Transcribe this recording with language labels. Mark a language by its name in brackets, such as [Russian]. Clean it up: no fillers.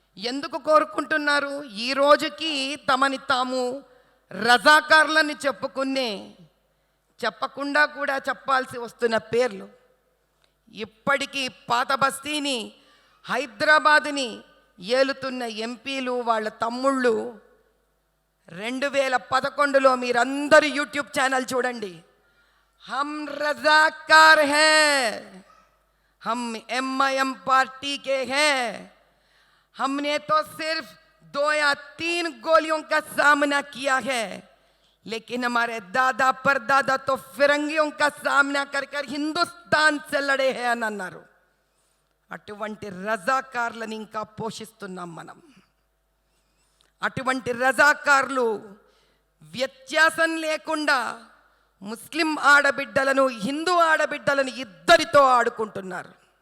[Telugu] ఎందుకు కోరుకుంటున్నారు? ఈ రోజుకి తమని తాము రజాకార్లని చెప్పకుండా కూడా చెప్పాల్సి వస్తున్న పేర్లు. ఇప్పటికీ పాత బస్తీని, హైదరాబాదుని ఏలుతున్న ఎంపీలు, వాళ్ళ తమ్ముళ్ళు 2011లో మీరందరూ యూట్యూబ్ ఛానల్ చూడండి. [Hindi] హమ్ రజాకార్ హై, హమ్ MIM पार्टी के हैं, हमने तो सिर्फ 2 या 3 गोलियों का सामना किया है, लेकिन हमारे दादा परदादा तो फिरंगियों का सामना कर कर హిందుస్థాన్ से लड़े हैं [Telugu] అని అన్నారు. అటువంటి రజాకార్లను ఇంకా పోషిస్తున్నాం మనం. అటువంటి రజాకార్లు వ్యత్యాసం లేకుండా ముస్లిం ఆడబిడ్డలను హిందూ ఆడబిడ్డలను ఇద్దరితో ఆడుకుంటున్నారు.